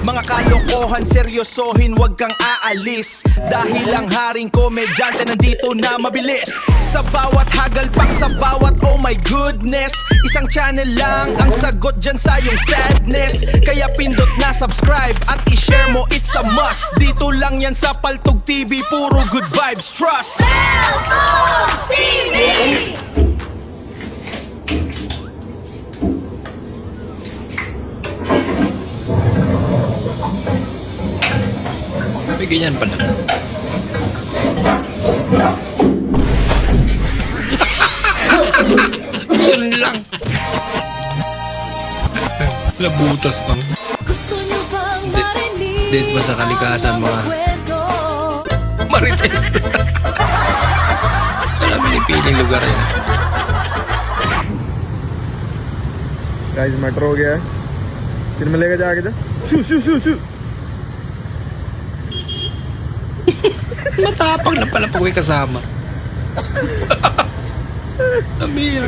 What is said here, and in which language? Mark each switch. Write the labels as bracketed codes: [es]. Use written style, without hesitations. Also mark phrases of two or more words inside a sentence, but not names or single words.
[tl] mga kalokohan, seryosohin, wag kang aalis. Dahil ang haring komedyante nandito na mabilis. Sa bawat hagalpak, sa bawat [en] oh my goodness, [tl] isang channel lang ang sagot dyan sa iyong sadness. Kaya pindot na subscribe at i-share mo, [en] it's a must. [tl] Dito lang yan sa Paltog TV, puro [en] good vibes, [tl] trust. Paltog TV! May ganyan pala. Yun lang. Labutas pang. Dead ba sa kalikasan mga Marites? Wala pinipiling lugar yun. [hi] गाइस मेट्रो हो गया है फिर मिलेगा जाके जा शू शू शू शू [tl] Matapang na pala pag may kasama. Amira.